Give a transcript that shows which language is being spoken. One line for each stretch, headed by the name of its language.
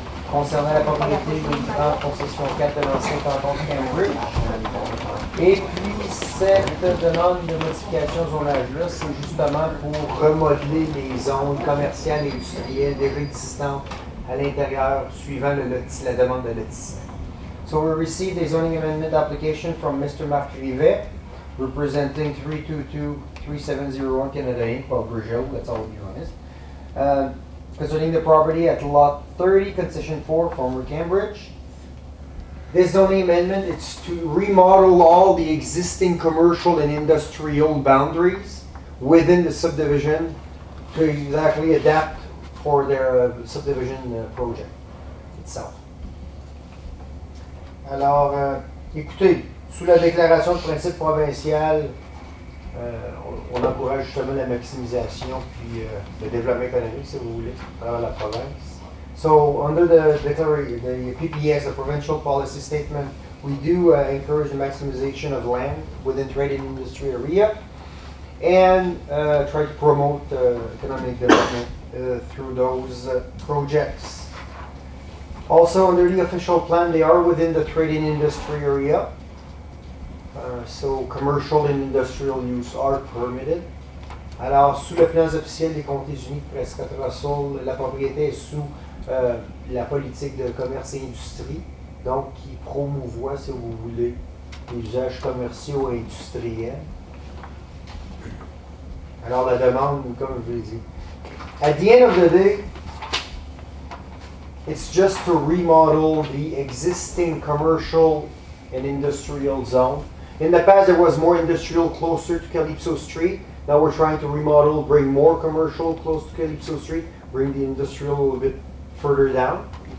French: Concernant la propriété de concession 4 de l'ancien canton de Cambridge. Et puis, cette demande de modification de zonage-là, c'est justement pour remodeler les zones commerciales et industrielles déjà existantes à l'intérieur, suivant la demande de lotissement.
English: So we received a zoning amendment application from Mr. Marc Rivet, representing 322-3701 Canada Inc., Paul Brésil, that's all we honest. Concerning the property at lot 30, concession 4, former Cambridge. This zoning amendment is to remodel all the existing commercial and industrial boundaries within the subdivision to exactly adapt for their subdivision project itself.
French: Alors, écoutez, sous la déclaration de principe provincial, on encourage justement la maximisation puis le développement économique, si vous voulez, à travers la province.
English: So, under the PPS, the provincial policy statement, we do encourage the maximization of land within trade and industry area and try to promote economic development through those projects. Also, under the official plan, they are within the trading industry area. So commercial and industrial use are permitted.
French: Alors, sous le plan officiel des Comtés unis de Prescott Russell, la propriété est sous la politique de commerce et industrie, donc qui promouvoit, si vous voulez, les usages commerciaux et industriels. Alors, la demande, comme je l'ai dit.
English: At the end of the day, it's just to remodel the existing commercial and industrial zone. In the past, there was more industrial closer to Calypso Street. Now we're trying to remodel, bring more commercial close to Calypso Street, bring the industrial a little bit further down.